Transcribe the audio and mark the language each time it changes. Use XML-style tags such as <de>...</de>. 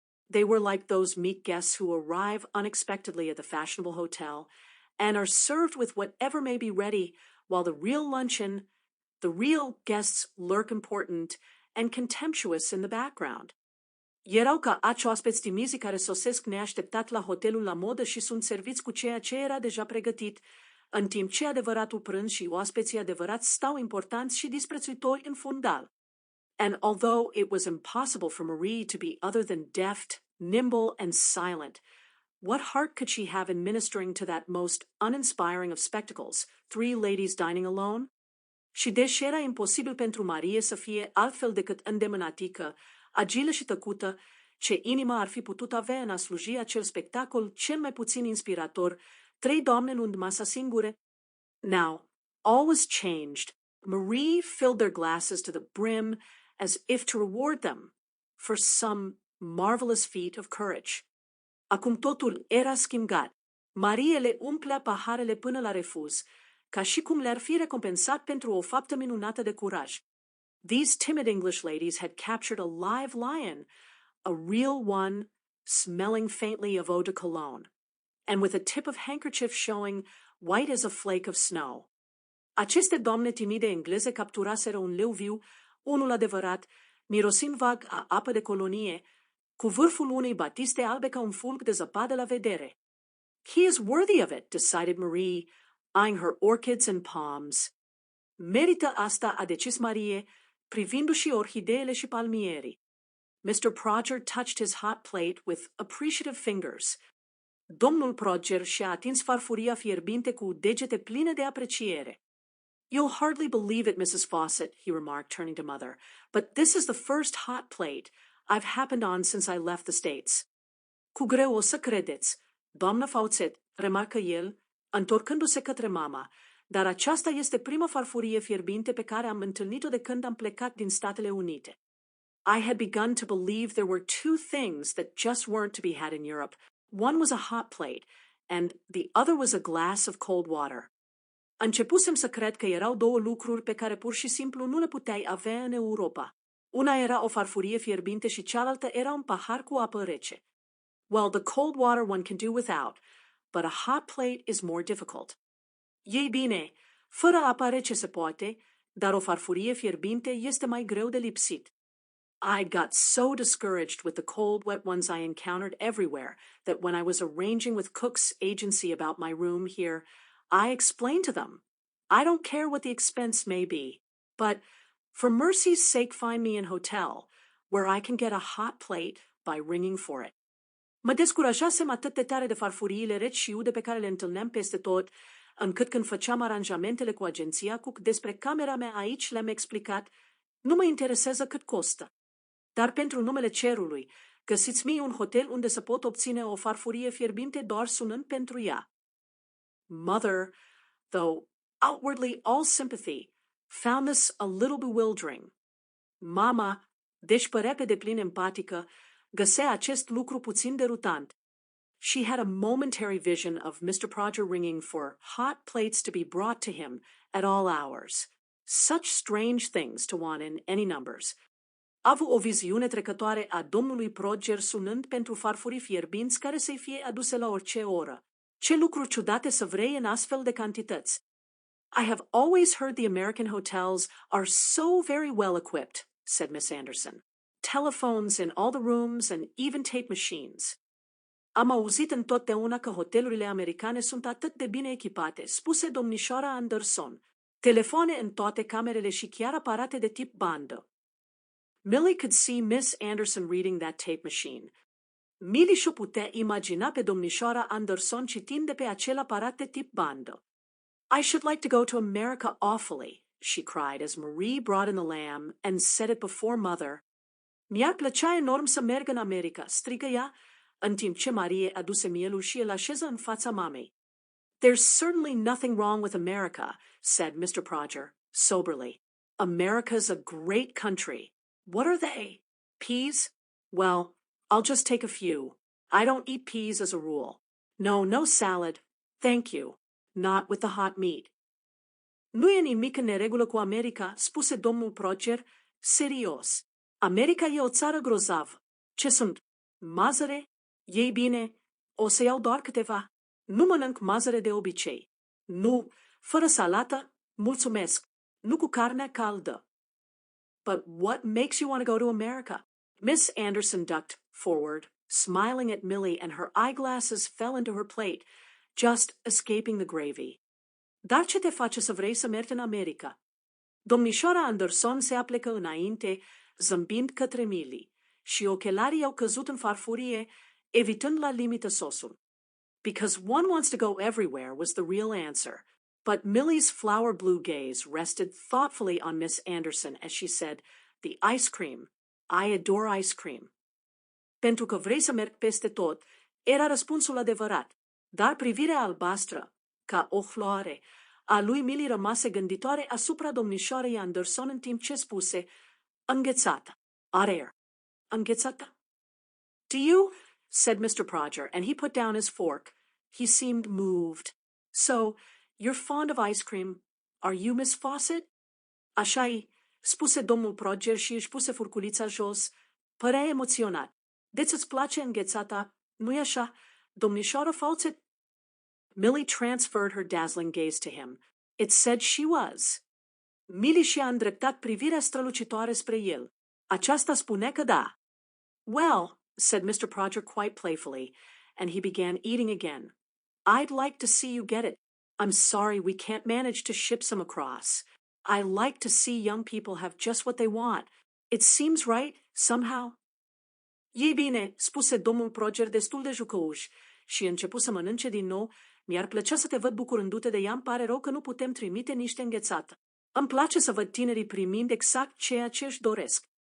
<en>They were like those meek guests who arrive unexpectedly at the fashionable hotel and are served with whatever may be ready while the real luncheon, the real guests lurk important and contemptuous in the background.</en> <ro>Erau ca aci oaspeți timizi care sosesc neașteptat la hotelul la modă și sunt serviți cu ceea ce era deja pregătit, în timp ce adevăratul prânz și oaspeții adevărați stau importanți și disprețuitori în fundal.</ro> <en>And although it was impossible for Marie to be other than deft, nimble, and silent, what heart could she have in ministering to that most uninspiring of spectacles, three ladies dining alone?</en> <ro>Și deși era imposibil pentru Marie să fie altfel decât îndemânatică, agilă și tăcută, ce inima ar fi putut avea în a sluji acel spectacol cel mai puțin inspirator, trei doamne luând masa singure?</ro> <en>Now, all was changed. Marie filled their glasses to the brim as if to reward them for some marvelous feat of courage.</en> <ro>Acum totul era schimbat. Marie le umplea paharele până la refuz, ca și cum le-ar fi recompensat pentru o faptă minunată de curaj.</ro> <en>These timid English ladies had captured a live lion, a real one, smelling faintly of eau de cologne, and with a tip of handkerchief showing white as a flake of snow.</en> <ro>Aceste doamne timide engleze capturaseră un leu viu, unul adevărat, mirosind vag a apă de colonie, cu vârful unei batiste albe ca un fulg de zăpadă la vedere.</ro> <en>He is worthy of it, decided Marie, eyeing her orchids and palms.</en> <ro>Merită asta, a decis Marie, privindu-și orhideele și palmierii.</ro> <en>Mr. Proger touched his hot plate with appreciative fingers.</en> <ro>Domnul Proger și-a atins farfuria fierbinte cu degete pline de apreciere.</ro> <en>You'll hardly believe it, Mrs. Fawcett, he remarked, turning to Mother, but this is the first hot plate I've happened on since I left the States.</en> <ro>Cu greu o să credeți, doamnă Fawcett, remarcă el, întorcându-se către mama, dar aceasta este prima farfurie fierbinte pe care am întâlnit-o de când am plecat din Statele Unite.</ro> <en>I had begun to believe there were two things that just weren't to be had in Europe. One was a hot plate, and the other was a glass of cold water.</en> <ro>Începusem să cred că erau două lucruri pe care pur și simplu nu le puteai avea în Europa. Una era o farfurie fierbinte și cealaltă era un pahar cu apă rece.</ro> <en>Well, the cold water one can do without, but a hot plate is more difficult.</en> <ro>Ei bine, fără apă rece se poate, dar o farfurie fierbinte este mai greu de lipsit.</ro> <en>I got so discouraged with the cold, wet ones I encountered everywhere that when I was arranging with Cook's agency about my room here, I explained to them, I don't care what the expense may be, but for mercy's sake find me an hotel where I can get a hot plate by ringing for it.</en> <ro>Mă descurajasem atât de tare de farfuriile reci și ude pe care le întâlneam peste tot, încât când făceam aranjamentele cu agenția Cook despre camera mea aici le-am explicat, nu mă interesează cât costă. Dar pentru numele cerului, găsiți-mi un hotel unde să pot obține o farfurie fierbinte doar sunând pentru ea.</ro> <en>Mother, though outwardly all sympathy, found this a little bewildering.</en> <ro>Mama, deși părea pe deplin empatică, găsea acest lucru puțin derutant.</ro> <en>She had a momentary vision of Mr. Prodger ringing for hot plates to be brought to him at all hours. Such strange things to want in any numbers.</en> <ro>A avut o viziune trecătoare a domnului Prodger sunând pentru farfurii fierbinți care să-i fie aduse la orice oră. Ce lucruri ciudate să vrei în astfel de cantități.</ro> <en>I have always heard the American hotels are so very well equipped, said Miss Anderson. Telephones in all the rooms and even tape machines.</en> <ro>Am auzit întotdeauna că hotelurile americane sunt atât de bine echipate, spuse domnișoara Anderson. Telefoane în toate camerele și chiar aparate de tip bandă.</ro> <en>Millie could see Miss Anderson reading that tape machine.</en> <ro>Millie și-o putea imagina pe domnișoara Anderson citind de pe acel aparat de tip bandă.</ro> <en>I should like to go to America awfully, she cried as Marie brought in the lamb and set it before Mother.</en> <ro>Mi-ar plăcea enorm să merg în America, strigă ea, în timp ce Marie aduse mielul și îl așeză în fața mamei.</ro> <en>There's certainly nothing wrong with America, said Mr. Prodger, soberly. America's a great country. What are they? Peas? Well, I'll just take a few. I don't eat peas as a rule. No salad. Thank you. Not with the hot meat.</en> <ro>Nu e nimic în neregulă cu America, spuse domnul Prodger, serios. America e o țară grozavă. Ce sunt? Mazăre? Ei bine, o să iau doar câteva. Nu mănânc mazăre de obicei. Nu, fără salată, mulțumesc. Nu cu carne caldă.</ro> <en>But what makes you want to go to America? Miss Anderson ducked forward, smiling at Millie, and her eyeglasses fell into her plate, just escaping the gravy.</en> <ro>Dar ce te face să vrei să mergi în America? Domnișoara Anderson se aplecă înainte, zâmbind către Millie, și ochelarii au căzut în farfurie, evitând la limită sosul.</ro> <en>Because one wants to go everywhere was the real answer, but Millie's flower blue gaze rested thoughtfully on Miss Anderson as she said, "The ice cream. I adore ice cream."</en> <ro>Pentru că vrei să merg peste tot, era răspunsul adevărat, dar privirea albastră, ca o floare, a lui Millie rămase gânditoare asupra domnișoarei Anderson în timp ce spuse, înghețată, arer, înghețată.</ro> <en>Do you? Said Mr. Prodger, and he put down his fork. He seemed moved. So, you're fond of ice cream. Are you, Miss Fawcett?</en> <ro>Așa-i, spuse domnul Prodger și își puse furculița jos. Părea emoționat. Deci îți place înghețata, nu-i așa, domnișoară Fawcett?</ro> <en>Millie transferred her dazzling gaze to him. It said she was.</en> <ro>Millie și-a îndreptat privirea strălucitoare spre el. Aceasta spune că da.</ro> <en>Well, said Mr. Prodger quite playfully, and he began eating again. I'd like to see you get it. I'm sorry we can't manage to ship some across. I like to see young people have just what they want. It seems right, somehow.</en> <ro>E bine, spuse domnul Prodger destul de jucăuș și începu să mănânce din nou, Mi-ar plăcea să te văd bucurându-te de ea, îmi pare rău că nu putem trimite niște înghețată. Îmi place să văd tinerii primind exact ceea ce își doresc.</ro>